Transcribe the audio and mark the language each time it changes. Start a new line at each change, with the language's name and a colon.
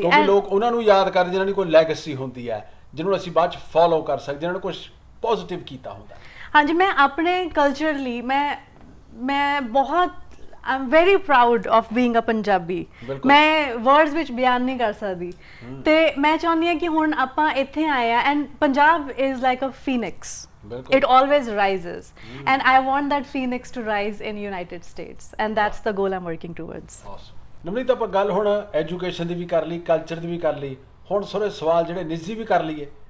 Punjabi: ਕਿਉਂਕਿ ਲੋਕ ਉਹਨਾਂ ਨੂੰ ਯਾਦ ਕਰਦੇ ਜਿਨ੍ਹਾਂ ਦੀ ਕੋਈ ਲੈਗੇਸੀ ਹੁੰਦੀ ਹੈ, ਜਿਹਨੂੰ ਅਸੀਂ ਬਾਅਦ ਚ ਫੋਲੋ ਕਰ ਸਕਦੇ, ਜਿਹਨਾਂ ਨੇ ਕੁਝ ਪੋਜ਼ਿਟਿਵ ਕੀਤਾ ਹੁੰਦਾ. ਹਾਂਜੀ, ਮੈਂ ਆਪਣੇ ਕਲਚਰ ਲਈ ਮੈਂ ਬਹੁਤ
English: I am very proud of being a Punjabi.
Punjabi: ਮੈਂ ਵਰਡਸ ਵਿੱਚ ਬਿਆਨ ਨਹੀਂ ਕਰ ਸਕਦੀ ਤੇ ਮੈਂ ਚਾਹੁੰਦੀ ਹਾਂ ਕਿ ਹੁਣ ਆਪਾਂ ਇੱਥੇ ਆਏ ਆ and
English: Punjab is like a phoenix. It always rises and I want that phoenix to rise in United States and that's the goal I'm working towards.
Punjabi: Navneet, ਆਪਾਂ ਗੱਲ ਹੁਣ ਐਜੂਕੇਸ਼ਨ ਦੀ ਵੀ ਕਰ ਲਈ, ਕਲਚਰ ਦੀ ਵੀ ਕਰ ਲਈ, ਹੁਣ ਸਾਰੇ ਸਵਾਲ ਜਿਹੜੇ ਨਿੱਜੀ ਵੀ ਕਰ ਲਈਏ.